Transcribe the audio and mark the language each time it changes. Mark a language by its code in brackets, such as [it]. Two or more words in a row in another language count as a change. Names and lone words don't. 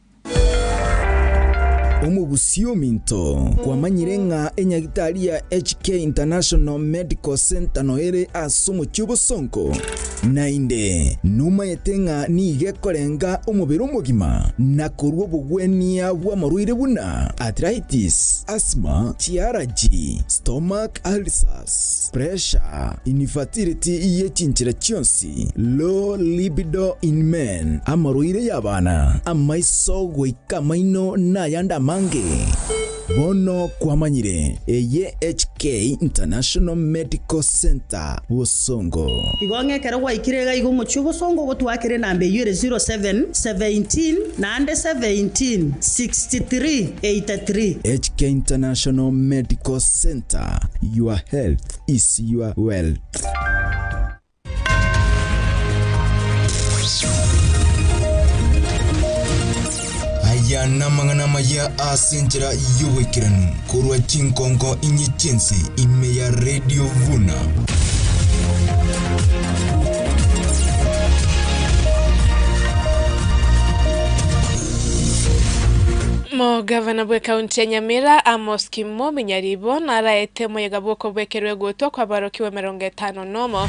[guz] Omugusio minto kwa manyirenga enyagitari ya HK International Medical Center noere asumu chubo sonko nainde numa yetenga ni igekorenga umubiri umugima na kurwo bugwenia bwa maruire buna [en] arthritis, asthma, allergy, stomach ulcers, pressure, infertility [guz] yechinchira chionsi, [en] low libido in men, [guz] amaruire yabana, amaiso goika maino na yanda mange. bono kwamanyire eye HK International Medical Center Busongo igonge kera wa ikirega igo muchu Busongo gotwakire nambe yure 07 17 nande 17 63 83 HK International Medical Center. [en] Your health is your wealth. [guz] Aya namangana maya asenjera yuwekiranu kurwa chinkongo inyichense imeya Radio Vuna. Mo gavana bwe kaunti ya Nyamira Amos Kimo Minyaribo naraete moyega bwoko bwekerwe gutwa kwa barokiwe 50 nomo.